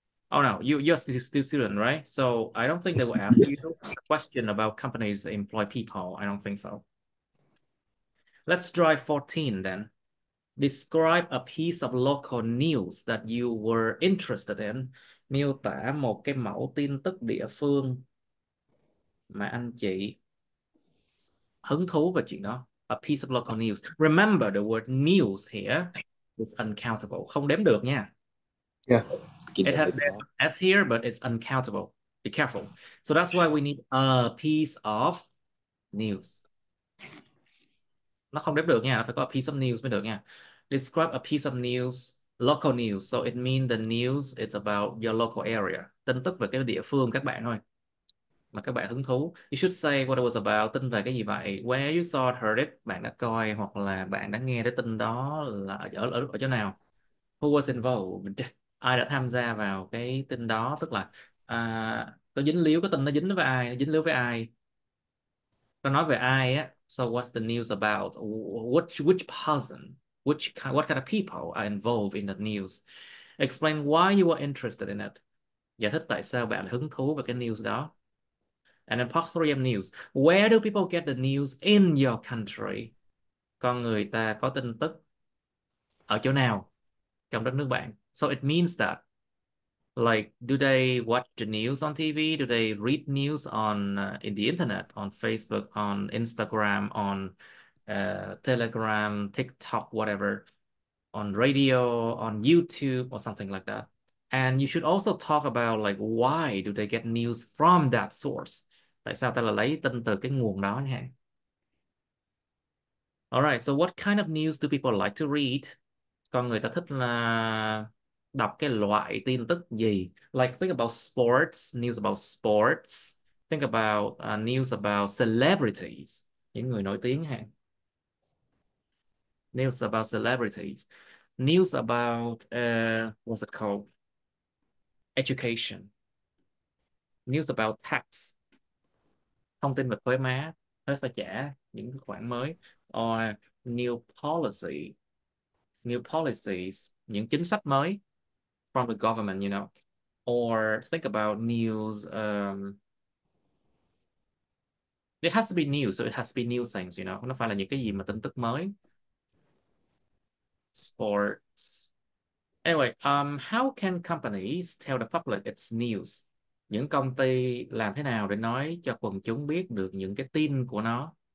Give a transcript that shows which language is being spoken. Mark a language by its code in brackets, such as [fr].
[en] Oh no, you're still student, right? So I don't think they will ask you a question about companies that employ people. I don't think so. Let's try 14 then. Describe a piece of local news that you were interested in. [vi] Miêu tả một cái mẫu tin tức địa phương mà anh chị hứng thú về chuyện đó. [en] A piece of local news. Remember the word news here is uncountable. [vi] Không đếm được nha. [en] Yeah. It has there's an S here, but it's uncountable. Be careful. So that's why we need a piece of news. [vi] Nó không đếm được nha, phải có [en] a piece of news [vi] mới được nha. [en] Describe a piece of news, local news. So it means the news it's about your local area. [vi] Tin tức về cái địa phương các bạn thôi. Mà các bạn hứng thú. [en] You should say what it was about. [vi] Tin về cái gì vậy? [en] Where you saw it, heard it. [vi] Bạn đã coi hoặc là bạn đã nghe cái tin đó là ở chỗ nào? [en] Who was involved? [vi] Ai đã tham gia vào cái tin đó? Tức là có dính líu, cái tin nó dính với ai? Nó dính líu với ai? Nó nói về ai á? [en] So what's the news about? Which person? What kind of people are involved in the news? Explain why you were interested in it. [vi] Giải thích tại sao bạn hứng thú về cái news đó. [en] And then part 3 of news. Where do people get the news in your country? [vi] Con người ta có tin tức ở chỗ nào trong đất nước bạn? [en] So it means that like, do they watch the news on TV? Do they read news on in the internet, on Facebook, on Instagram, on Telegram, TikTok, whatever, on radio, on YouTube, or something like that? And you should also talk about like why do they get news from that source? [vi] Tại sao ta là lấy tin từ cái nguồn đó nha. [en] All right, so what kind of news do people like to read? [vi] Con người ta thích là đọc cái loại tin tức gì? [en] Like think about sports, news about sports. Think about news about celebrities, [vi] những người nổi tiếng ha. [en] News about celebrities. News about what's it called? Education. News about tax. [vi] Thông tin về thuế má, thuế phải trả những cái khoản mới. [en] Or new policy. New policies, [vi] những chính sách mới [en] from the government, you know. Or think about news. It has to be new, so it has to be new things, you know. [vi] Nó phải là những cái gì mà tin tức mới. [en] Sports. Anyway, how can companies tell the public its news? [vi] Những công ty làm thế nào để nói cho quần chúng biết được những cái tin của nó?